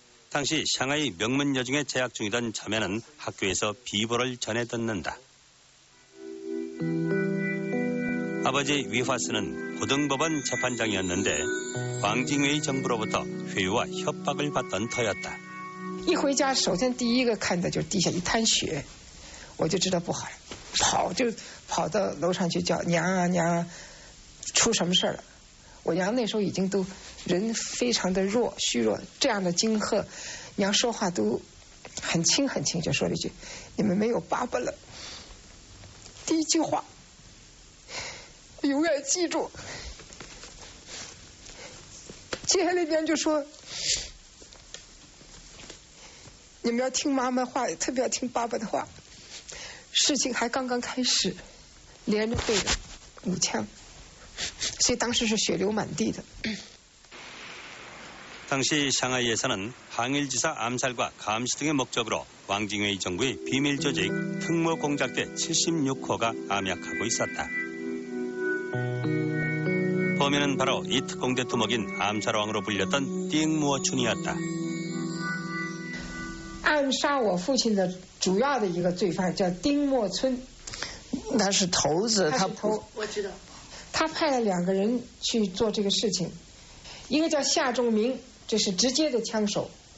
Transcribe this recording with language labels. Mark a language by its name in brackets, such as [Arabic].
[Korean] 당시 샹하이 명문 여중에 재학 중이던 자매는 학교에서 비보를 전해 듣는다. 아버지 위화스는 고등법원 재판장이었는데 왕징웨이 정부로부터 회유와 협박을 받던 터였다. [Chinese] 一回家首先第一个看的就是地下一滩血，我就知道不好了，跑到楼上去叫娘啊娘啊，出什么事了？我娘那时候已经都人非常的弱虚弱，这样的惊吓，娘说话都很轻很轻，就说了一句：“你们没有爸爸了。” 第一句话，我永远记住。接下来边就说：“你们要听妈妈话，特别要听爸爸的话。事情还刚刚开始，连着对着5枪。” 所以当时是血流满地的。 [Korean] 당시 샹하이에서는 항일지사 암살과 감시 등의 목적으로 왕징웨이 정부의 비밀 조직 특무공작대 76호가 암약하고 있었다. 범인은 바로 이 특공대 두목인 암살왕으로 불렸던 띵무어춘이었다. [Chinese] 暗杀我父亲的主要的一个罪犯叫丁默村，他是头子，他我知道。他派了2个人去做这个事情，一个叫夏仲明，这是直接的枪手。